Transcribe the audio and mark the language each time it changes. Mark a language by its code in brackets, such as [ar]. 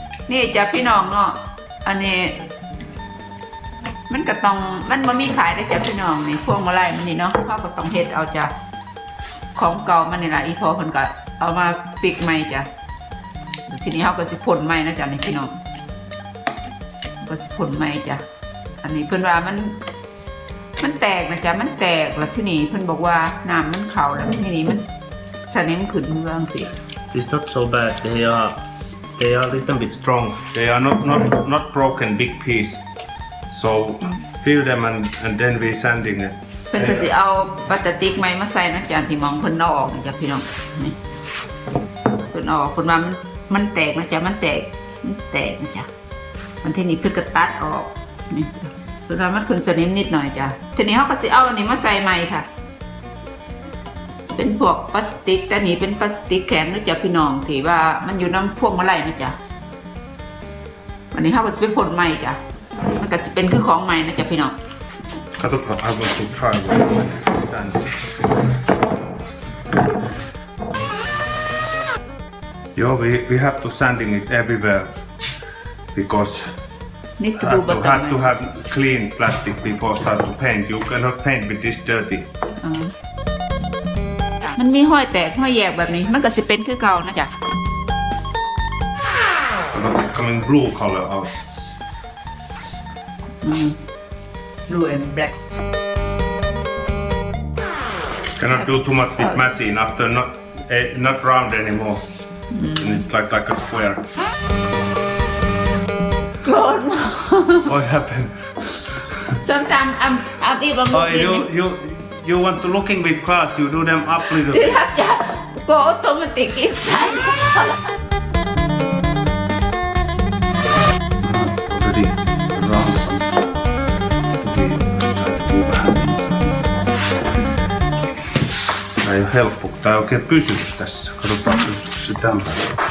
[tts] นี่จ้ะพี่น้องเนาะอันนี้มันก็ต้องมันบ่มีขายได้จ้ะพี่น้องนี่พวงมาลัยมันนี่เนาะเขาก็ต้องเฮ็ดเอาจ้ะของเก่ามันนี่ล่ะอีพอเพิ่นก็เอามาฟิกใหม่จ้ะทีนี้เขาก็สิพ่นใหม่นะจ๊ะนี่พี่น้องก็สิพ่นใหม่จ้ะอันนี้เพิ่นว่ามันแตกนะจ๊ะมันแตกแล้วทีนี้เพิ่นบอกว่าน้ำมันเข้าแล้วทีนี้มันสนิมขึ้นเรื่องสิ [en] It's not so bad. They are a little bit strong. They are not broken big piece. So fill them and then we sanding it. [tts] เพิ่นก็สิเอาพลาสติกใหม่มาใส่นะจ๊ะที่มองเพิ่นเอาออกนะจ๊ะพี่น้องนี่เพิ่นเอาออกเพิ่นว่ามันแตกนะจ๊ะมันแตกนะจ๊ะมันทีนี้เพิ่นก็ตัดออกนี่เพิ่นว่ามันขึ้นสนิมนิดหน่อยจ้ะทีนี้เขาก็สิเอาอันนี้มาใส่ใหม่ค่ะเป็นพวกพลาสติกแต่นี่เป็นพลาสติกแข็งนะจ๊ะพี่น้องที่ว่ามันอยู่น้ำพวงมาลัยนะจ๊ะวันนี้เขาก็จะไปพ่นใหม่จ้ะมันก็จะเป็นคือของใหม่นะจ๊ะพี่น้อง [en] I want to try with sand. We have to sanding it everywhere because need to do better have to have clean plastic before start to paint. You cannot paint with this dirty. [tts] มันมีห้อยแตกห้อยแยกแบบนี้มันก็จะเป็นคือเก่านะจ๊ะ [en] Coming blue color out. blue and black Cannot do too much with machine after not round anymore. And it's like a square. [th] โกรธมาก [en] What happened? sometimes I'm even Oh, looking you want to looking with glass? You do them up little. [th] ที่ถ้าจะ [en] go automatic inside Already round. We try to move hand inside. [fi] Tää ei ole helppo, kun tää ei oikein pysy tässä. Katsotaan pysyykö se tämän päällä.